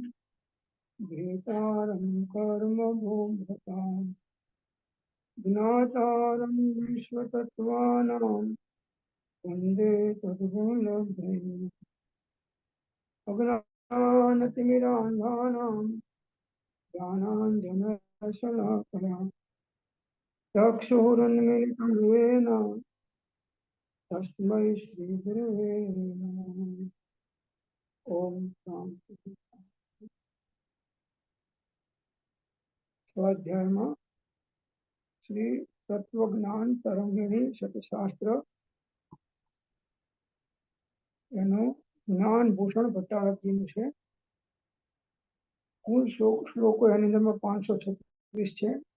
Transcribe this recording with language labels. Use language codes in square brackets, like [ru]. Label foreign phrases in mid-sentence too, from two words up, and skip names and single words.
[sa] भेतारं कर्म भोक्तारं ज्ञातारं विश्वतत्त्वानां वन्दे तद्गुणवृत्तिम् अज्ञानतिमिरान्धानां ज्ञानाञ्जनशलाकया चक्षुरुन्मिलितं येन तस्मै श्रीगुरवे नमः। ओम शांति। [gu] સ્વાધ્યાયમાં શ્રી તત્વજ્ઞાન તરંગિણી શતશાસ્ત્ર એનું જ્ઞાન ભૂષણ ભટ્ટારકજીનું છે. કુલ શ્લોકો એની અંદરમાં 536 છે.